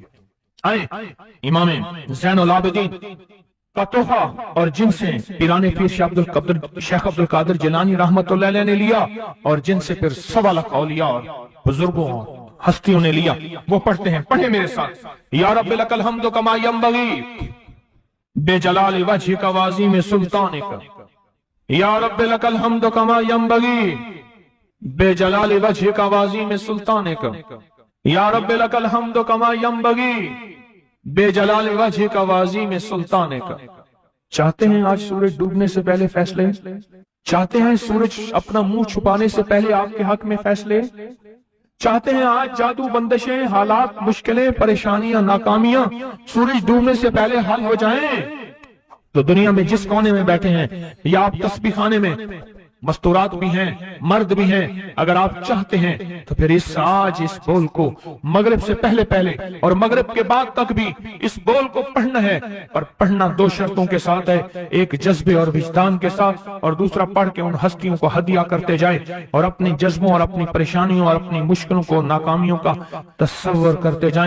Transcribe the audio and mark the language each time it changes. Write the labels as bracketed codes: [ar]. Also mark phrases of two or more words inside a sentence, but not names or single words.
[ur] آئے امام زین العابدین کا تحفہ اور جن سے پیرانِ پیر شیخ عبدالقادر جیلانی [ar] رحمة الله عليه [ur] نے لیا اور جن سے پھر 1.25 لاکھ اولیا اور بزرگوں اور ہستیوں نے لیا، وہ پڑھتے ہیں. پڑھے میرے ساتھ. [ar] يا ربي لك الحمد كما ينبغي بجلال وجهك وعظيم سلطانك، يا ربي لك الحمد كما ينبغي بجلال وجهك وعظيم سلطانك، يا ربي لك الحمد كما ينبغي بجلال وجهك وعظيم سلطانك. [ur] چاہتے ہیں آج سورج ڈوبنے سے پہلے فیصلے؟ چاہتے ہیں سورج اپنا منہ چھپانے سے پہلے آپ کے حق میں فیصلے? چاہتے ہیں آج جادو، بندشیں، حالات، مشکلیں، پریشانیاں، ناکامیاں سورج ڈوبنے سے پہلے حل ہو جائیں، تو دنیا میں جس کونے میں بیٹھے ہیں یا آپ تسبیح خانے میں، مستورات بھی ہیں، مرد بھی ہیں، اگر آپ چاہتے ہیں تو پھر آج اس بول کو مغرب سے پہلے اور مغرب کے بعد تک بھی اس بول کو پڑھنا ہے، اور پڑھنا 2 شرطوں کے ساتھ ہے، ایک جذبے اور وجدان کے ساتھ، اور دوسرا پڑھ کے ان ہستیوں کو ہدیہ کرتے جائیں اور اپنی جذبوں اور اپنی پریشانیوں اور اپنی مشکلوں کو، ناکامیوں کا تصور کرتے جائیں۔